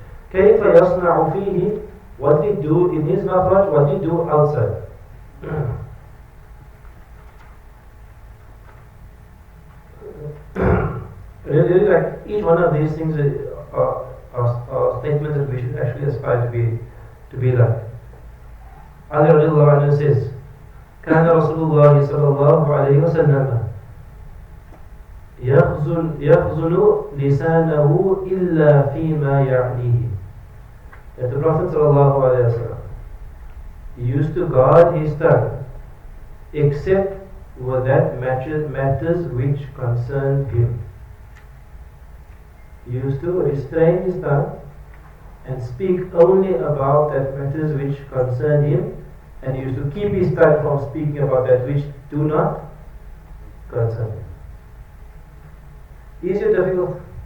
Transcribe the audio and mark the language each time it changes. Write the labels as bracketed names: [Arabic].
[Arabic] كيف يصنع فيه, [English] what did he do in his makhraj, what did he do outside. Really, like each one of these things are statements that we should actually aspire to be like. Ali radiallahu anhu says, [Arabic] كان رسول الله صلى الله عليه وسلم يخزن لسانه إلا فيما يعنيه. [English] That the Prophet sallallahu alaihi wasallam, he used to guard his tongue except with that matters which concerned him. He used to restrain his tongue and speak only about that matters which concerned him, and he used to keep his tongue from speaking about that which do not concern him. Easy or difficult?